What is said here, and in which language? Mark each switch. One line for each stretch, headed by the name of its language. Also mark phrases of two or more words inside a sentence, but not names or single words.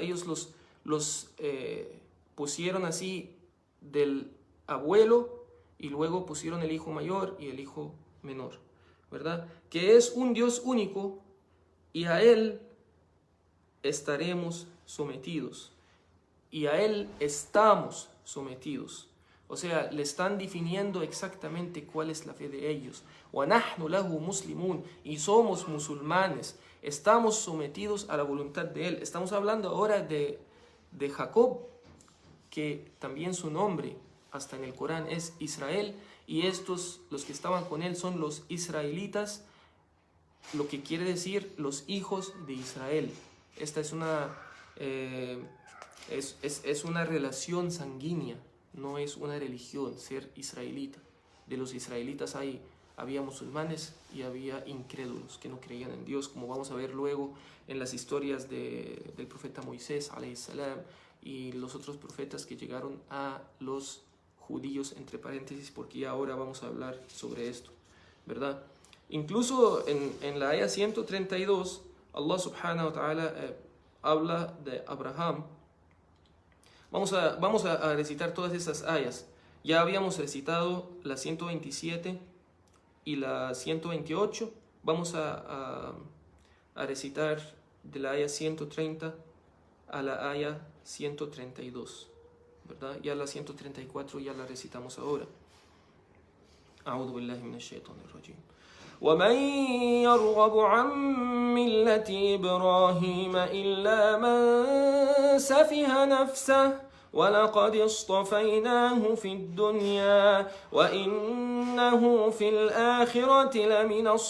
Spanish: Ellos los pusieron así del abuelo, y luego pusieron el hijo mayor y el hijo menor, ¿verdad? Que es un Dios único, y a Él estaremos sometidos, y a Él estamos sometidos. O sea, le están definiendo exactamente cuál es la fe de ellos.
Arabic: وَنَحْنُ لَهُ مُسْلِمُونَ,
Spanish: y somos musulmanes, estamos sometidos a la voluntad de Él. Estamos hablando ahora de Jacob, que también su nombre hasta en el Corán es Israel, y estos, los que estaban con él, son los israelitas, lo que quiere decir los hijos de Israel. Esta es una relación sanguínea, no es una religión, ser israelita. De los israelitas había musulmanes y había incrédulos que no creían en Dios, como vamos a ver luego en las historias del profeta Moisés
Arabic: عليه السلام,
Spanish: y los otros profetas que llegaron a los judíos, entre paréntesis, porque ya ahora vamos a hablar sobre esto, ¿verdad? Incluso en la ayah 132,
Arabic: الله سبحانه وتعالى
Spanish: habla de Abraham. Vamos a recitar todas esas ayas. Ya habíamos recitado la 127 y la 128. Vamos a recitar de la aya 130 a la aya 132, ¿verdad? Ya la 134 ya la recitamos ahora.
Arabic: أعوذ بالله من الشيطان الرجيم. ومن يرغب عن ملة إبراهيم إلا من سفه نفسه ولقد اصطفيناه في الدنيا وإنه في الآخرة لمن